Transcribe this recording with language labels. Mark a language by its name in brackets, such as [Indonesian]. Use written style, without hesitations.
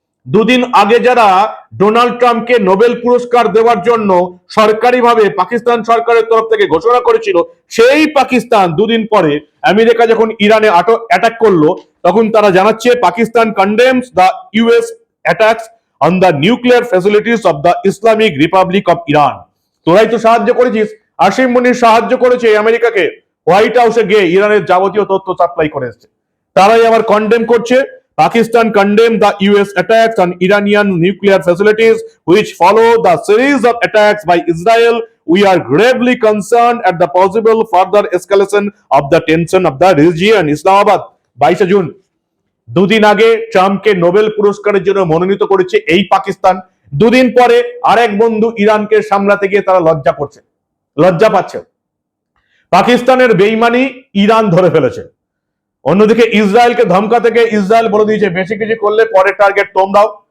[Bangla] 2 দিন আগে যারা ডোনাল্ড ট্রাম্পকে নোবেল পুরস্কার দেওয়ার জন্য সরকারিভাবে পাকিস্তান সরকারের তরফ থেকে ঘোষণা করেছিল, সেই পাকিস্তান 2 দিন পরে আমেরিকা যখন ইরানে অ্যাটাক করলো তখন তারা জানাচ্ছে Pakistan [English] Condemns the US attacks on the nuclear facilities of the Islamic Republic of Iran. [Bangla] তোরাই তো সাহায্য করেছিস, আসিম মুনির সাহায্য করেছে আমেরিকাকে, হোয়াইট হাউসে গিয়ে ইরানের যাবতীয় তথ্য সাপ্লাই করে এসছে, তারাই আবার কন্ডেম করছে। [English] Pakistan condemned the US attacks on Iranian nuclear facilities, which follow the series of attacks by Israel. We are gravely concerned at the possible further escalation of the tension of the region. [Bangla] Islamabad, 22 June. 2 দিন আগে ট্রাম্পকে Nobel পুরস্কারের জন্য মনোনীত করেছে এই পাকিস্তান, 2 দিন পরে আরেক বন্ধু ইরানকে সামলাতে গিয়ে তারা লজ্জা পাচ্ছে। পাকিস্তানের বেইমানি ইরান ধরে ফেলেছে। অন্যদিকে ইসরায়েলকে ধমকাতে গিয়ে ইসরায়েল বলে দিয়েছে বেশি কিছু করলে পরের টার্গেট তোমরাও।